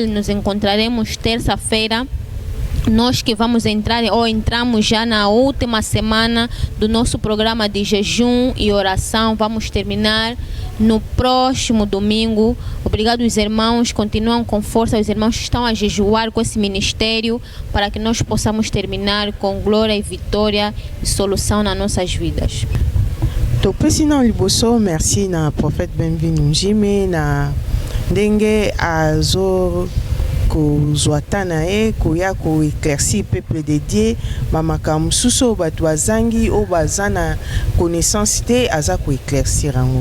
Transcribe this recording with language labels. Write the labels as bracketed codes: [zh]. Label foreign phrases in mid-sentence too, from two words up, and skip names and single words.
[pt] Nos encontraremos terça-feira. Nós que vamos entrar ou entramos já na última semana do nosso programa de jejum e oração. Vamos terminar no próximo domingo. Obrigado aos irmãos, continuam com força. Os irmãos estão a jejuar com esse ministério para que nós possamos terminar com glória e vitória e solução nas nossas vidas. [ln] Topesi na liboso, merci na prophète Bem-vindo Jimmy na ndenge azo kozwa tana e koya ko éclaircir [fr] peuple de Dieu [ln] mamaka mususu bato bazangi o bazana connaissance te aza ko éclaircir ango.